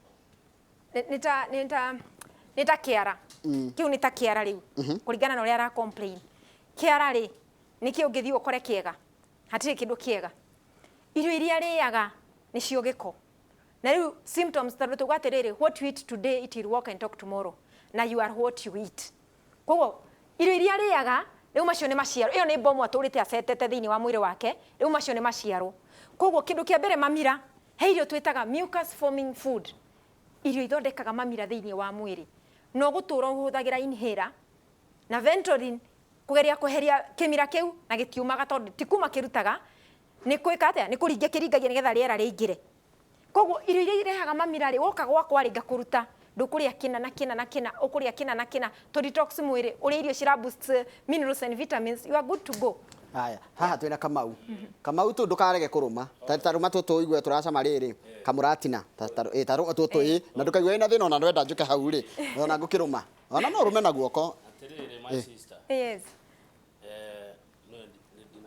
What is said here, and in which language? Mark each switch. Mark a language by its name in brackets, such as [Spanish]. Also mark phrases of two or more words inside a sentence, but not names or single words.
[Kikuyu] nĩ ta kĩara kĩu nĩ ta kĩara rĩu kũringana na ũrĩa ara complain kĩara rĩ nĩkĩo ũngĩthiĩ ũkore kĩega hatirĩ kĩndũ kĩega irio iria rĩaga nĩcio gĩko na rĩu symptoms tondũ tuga atĩrĩrĩ [English] what you eat today it will walk and talk tomorrow [Kikuyu] na [English] you are what you eat [Kikuyu] koguo irio iria rĩaga rĩu macio nĩ maciaro ĩyo nĩ bomu atũrĩte acetete thĩinĩ wa mwĩrĩ wake rĩu macio nĩ maciaro koguo kĩndũ kĩa mbere mamira he irio twĩtaga [English] mucus forming food [Kikuyu] irio ithondekaga mamira thĩinĩ wa mwĩrĩ no gũtũra ũhũthagĩra inhaler na Ventolin kũgeria kweheria kĩmira kĩu na gĩtiumaga tondũ tikuma kĩrutaga nĩ kwĩka atĩa nĩ kũringia kĩringagia nĩgetha rĩera rĩingĩre koguo irio iria irehaga mamira rĩ woka gwakwa rĩ ngakũruta ndũkũrĩa kĩna na kĩna na kĩna ũkũrĩa kĩna na kĩna [English] to detox [Kikuyu] mwĩrĩ ũrĩa irio cira [English] boost minerals and vitamins you are good to go. [Kikuyu] Haya haha twĩna Kamau Kamau tu ndũkarege kũrũma tarũma tũtũ igue tũracama rĩrĩ Kamũratina tarũma tũtũ na ndũkaigua ĩna thĩna ona ndwenda njũke hau rĩ ona ngũkĩrũma ona no rũme na guoko [English] atĩrĩrĩ my sister yes